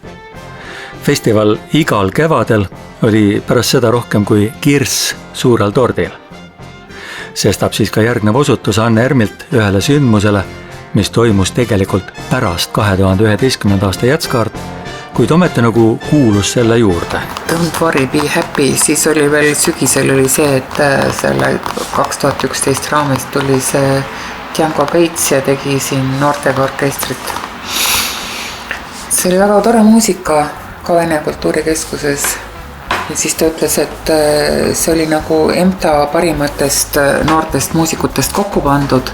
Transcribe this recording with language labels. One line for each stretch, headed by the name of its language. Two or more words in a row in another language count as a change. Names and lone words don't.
Estonian: Festival igal kevadel oli pärast seda rohkem kui kirss suurel tordil. Sestap siis ka järgnev osutus Anne Ermilt ühele sündmusele, mis toimus tegelikult pärast 2011. aasta Jätskaart, kuid ometi nagu kuulus selle juurde.
English: Don't worry, be happy,
Estonian: siis oli veel sügisel oli see, et selle 2011 raames tuli see Django Bates ja tegi siin noortega orkestrit. See oli väga tore muusika ka Vene Kultuurikeskuses ja siis ta ütles, et see oli nagu EMTA parimatest noortest muusikutest kokku pandud.